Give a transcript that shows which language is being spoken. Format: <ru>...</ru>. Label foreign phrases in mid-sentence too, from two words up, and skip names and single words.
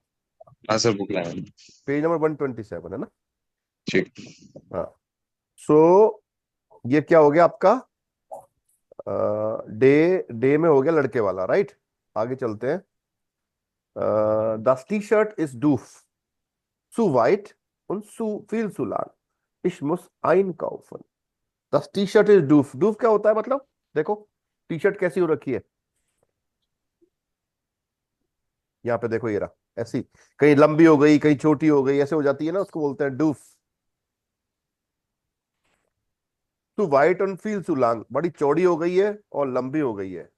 <hi>हाँ सर, बुक लाया हूँ। पेज नंबर 127 है ना। ठीक। हाँ, सो ये क्या हो गया आपका, डे डे में हो गया लड़के वाला, राइट। आगे चलते हैं।</hi> <en>the T-shirt is</en> <de>डूफ zu weit und zu viel zu lang, ich muss einkaufen।</de> <en>the T-shirt is</en> <hi>डूफ, डूफ क्या होता है मतलब, देखो टी शर्ट कैसी हो रखी है, यहाँ पे देखो ये रहा ऐसी, कहीं लंबी हो गई कहीं छोटी हो गई, ऐसे हो जाती है ना, उसको बोलते हैं डूफ।</hi> <de>zu weit und viel zu lang,</de> <hi>बड़ी चौड़ी हो गई है और लंबी हो गई है।</hi>